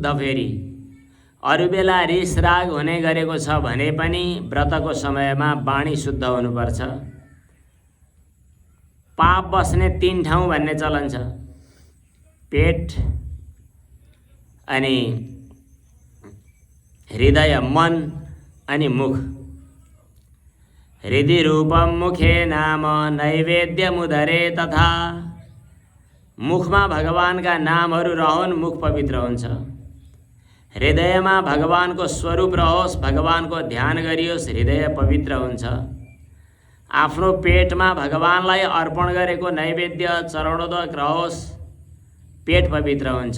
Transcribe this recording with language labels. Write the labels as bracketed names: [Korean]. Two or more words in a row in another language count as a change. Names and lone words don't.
[Nepali] फेरि अरू बेला रिस राग हुने गरेको छ भने पनि व्रतको समयमा बाणी शुद्ध हुनुपर्छ। पाप बस्ने 3 ठाउँ भन्ने चलन छ, पेट, अनि हृदय मन अनि मुख। [Sanskrit] हृदि रूपम मुखे नाम नैवेद्यमुदरे तथा। [Nepali] मुखमा भगवानका नामहरू रहन्, मुख पवित्र हुन्छ। हृदयमा भगवानको स्वरूप रहोस्, भगवानको ध्यान गरियोस्, हृदय पवित्र हुन्छ। आफ्नो पेटमा भगवानलाई अर्पण गरेको नैवेद्य चरणोदक रहोस्, पेट पवित्र हुन्छ।